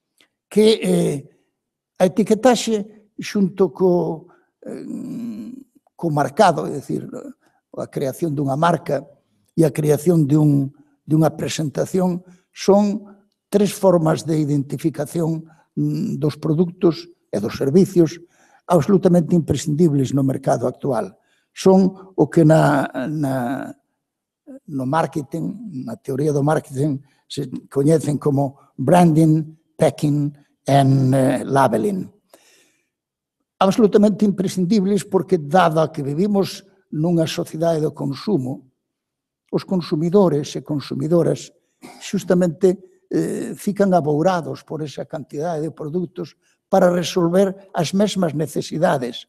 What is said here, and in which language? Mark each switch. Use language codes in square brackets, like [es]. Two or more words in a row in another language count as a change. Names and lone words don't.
[gl] que a etiquetaxe xunto co marcado, é dicir, a creación dunha marca e a creación dunha presentación son tres formas de identificación dos produtos e dos servicios absolutamente imprescindibles no mercado actual. Son o que no marketing, na teoría do marketing, se coñecen como [en] branding, packing and labeling. [gl] Absolutamente imprescindibles porque, dado que vivimos nunha sociedade do consumo, os consumidores e consumidoras xustamente fican abourados por esa cantidade de produtos para resolver as mesmas necesidades.